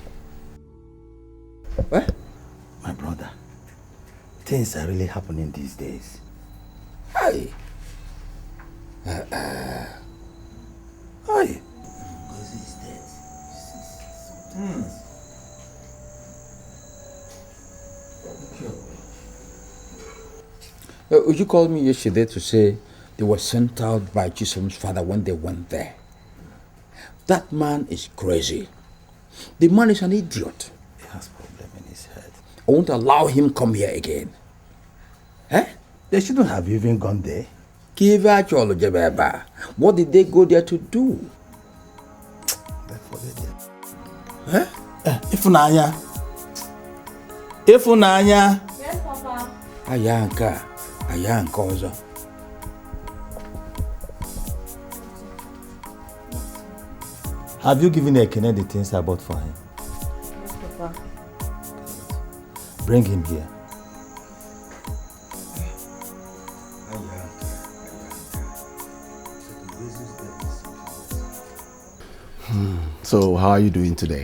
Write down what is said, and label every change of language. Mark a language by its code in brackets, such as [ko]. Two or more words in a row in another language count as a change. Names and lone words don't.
[en] What? My brother, things are really happening these days. Aye. Aye. Ugochu is dead. Uju called me yesterday to say They were sent out by Chisholm's father when they went there. That man is crazy. The man is an idiot. He has problem in his head. I won't allow him come here again. Eh? They shouldn't have even gone there. What did they go there to do? They forget it. Eh? Ifunanya. Ifunanya. Yes, Papa. Ayanka also. Have you given Ekene the things I bought for him? Yes, Papa. Bring him here. So, how are you doing today?